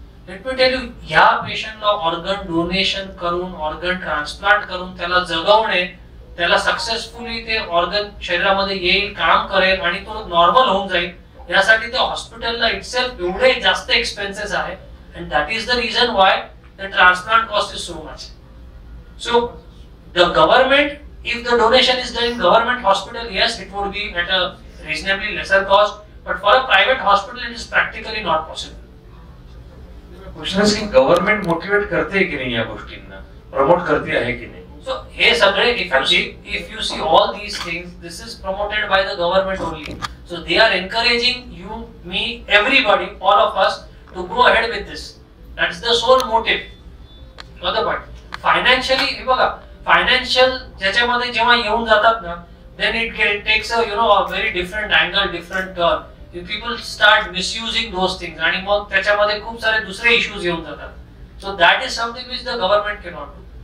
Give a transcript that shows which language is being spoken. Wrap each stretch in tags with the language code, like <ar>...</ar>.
<en>let me tell you,</en> <mr>ह्या पेशंटला organ donation करून, ऑर्गन ट्रान्सप्लांट करून त्याला जगवणे, त्याला सक्सेसफुली ते ऑर्गन शरीरामध्ये येईल, काम करेल आणि तो नॉर्मल होऊन जाईल, यासाठी त्या हॉस्पिटलला इटसेल्फ एवढे जास्त एक्सपेन्सेस आहे.</mr> <en>And that is the reason why the transplant cost is so much. So the government, if the donation is done in government hospital, yes, it would be at a reasonably lesser cost, but for a private hospital it is practically not possible.</en> <mr>Question आहे की government motivate करते की नाही या गोष्टींना, promote करते आहे की नाही?</mr> <en>So</en> <mr>हे सगळे</mr> <en>if you see all these things, this is promoted by the government only. So they are encouraging you, me, everybody, all of us to go ahead with this. That's the sole motive. Other part. Financially,</en> <mr>हे बघा,</mr> <en>financial</en> <mr>ज्याच्यामध्ये जेव्हा येऊन जातात ना,</mr> <en>then it takes a a very different angle, different turn. People start misusing those things</en> <mr>आणि मग त्याच्यामध्ये खूप सारे दुसरे issues येऊन जातात.</mr> <en>So that is something which the government cannot do.</en>